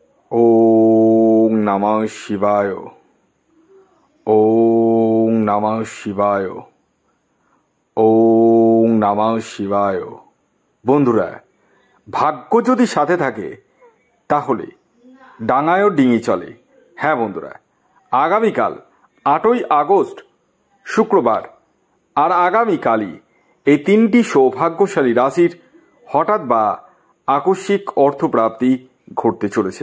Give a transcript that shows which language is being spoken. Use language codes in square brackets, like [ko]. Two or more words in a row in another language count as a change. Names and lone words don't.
[sa] ওং নমঃ শিবায়। ওং নমঃ শিবায়। ওং নমঃ শিবায়। [bn] বন্ধুরা, ভাগ্য যদি সাথে থাকে তাহলে ডাঙায়ও ডিঙি চলে। হ্যাঁ বন্ধুরা, আগামীকাল 8ই আগস্ট শুক্রবার আর আগামীকালই এই তিনটি সৌভাগ্যশালী রাশির হঠাৎ বা আকস্মিক অর্থপ্রাপ্তি ঘটতে চলেছে।